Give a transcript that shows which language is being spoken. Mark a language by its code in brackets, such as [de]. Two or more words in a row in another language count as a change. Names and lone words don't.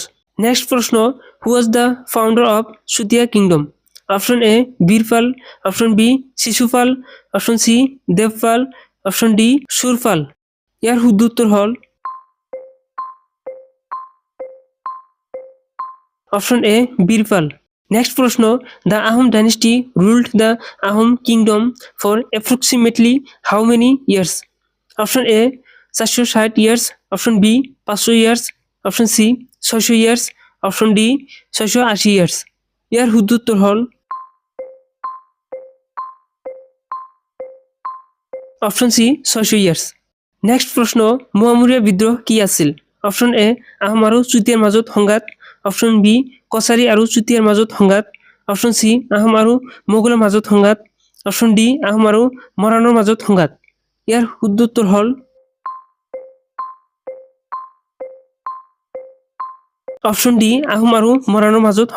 [en] নেক্সট প্রশ্ন, who was the founder of Sutiya kingdom? Option A Birpal, Option B Shishupal, Option C Devpal, Option D Surpal. [as] ইয়ার শুদ্ধ উত্তর হল [en] option A [as] বীরপাল। নেক্সট প্রশ্ন, [en] the Ahom dynasty ruled the Ahom kingdom for approximately how many years? option A 460 years, option B 500 years, option C 600 years, option D 680 years. [as] ইয়ার শুদ্ধ উত্তর হল [en] option C 600 years. [as] নেক্সট প্ৰশ্ন, মোৱামৰীয়া বিদ্ৰোহ কি আছিল? [en] option A [as] আহোম আৰু চুতীয়াৰ মাজত সংঘাত, [en] option B [as] কছাৰী আৰু চুতীয়াৰ মাজত সংঘাত, [en] option C [as] আহোম আৰু মোগলৰ মাজত সংঘাত, [en] option D [as] আহোম আৰু মৰাণৰ মাজত সংঘাত। ইয়াৰ শুদ্ধ উত্তৰ হ'ল [en] option D [as] আহোম আৰু মৰাণৰ মাজত সংঘাত।